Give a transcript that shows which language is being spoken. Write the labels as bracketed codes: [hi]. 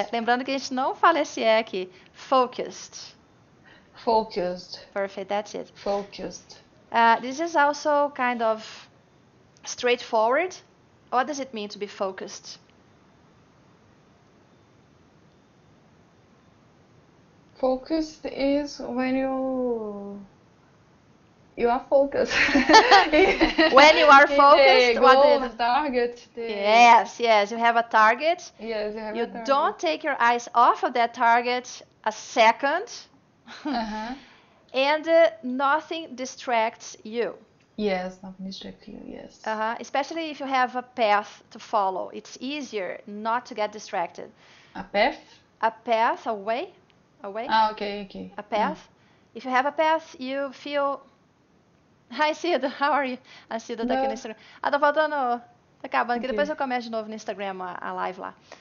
[pt] Lembrando que a gente não fala esse E aqui. [en] Focused. Focused. Perfect, that's it. Focused. This is also kind of straightforward. What does it mean to be focused? Focused is when you are focused. When you are focused, the target. Yes, you have a target. Yes, you have You a target. don't take your eyes off of that target a second. And nothing distracts you. Yes, nothing distracts you, yes. Especially if you have a path to follow. It's easier not to get distracted. A path? A path, a way. Okay. A path. If you have a path, you feel... Hi, Cida, how are you? [pt] A Cida tá aqui no Instagram. Tá faltando... Tá acabando, que depois eu começo de novo no Instagram a live lá.